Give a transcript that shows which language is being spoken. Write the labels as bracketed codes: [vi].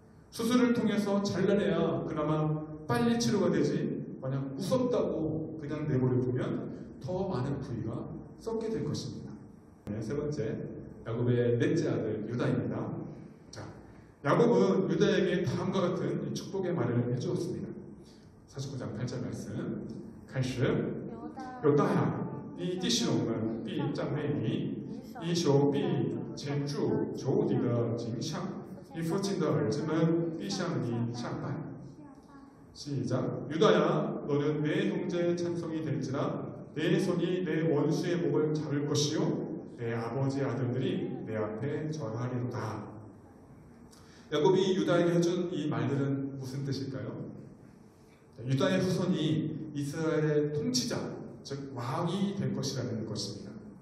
[ko] 수술을 통해서 잘라내야 그나마 빨리 치료가 되지, 만약 무섭다고 그냥 내버려 두면 더 많은 부위가 썩게 될 것입니다. 세 번째, 야곱의 넷째 아들 유다입니다. 자, 야곱은 유다에게 다음과 같은 축복의 말을 해주었습니다. 49장 8절 말씀. [zh] 开始，犹大呀，你弟兄们必赞美你，以手必牵住仇敌的颈项，你父亲的儿子们必向你下拜。 [ko] 시작. 유다야, 너는 내 형제의 찬송이 될지라 내 손이 내 원수의 목을 잡을 것이요 내 아버지의 아들들이 내 앞에 절하리로다. 야곱이 유다에게 해준 이 말들은 무슨 뜻일까요? 유다의 후손이 이스라엘의 통치자, 즉 왕이 될 것이라는 것입니다.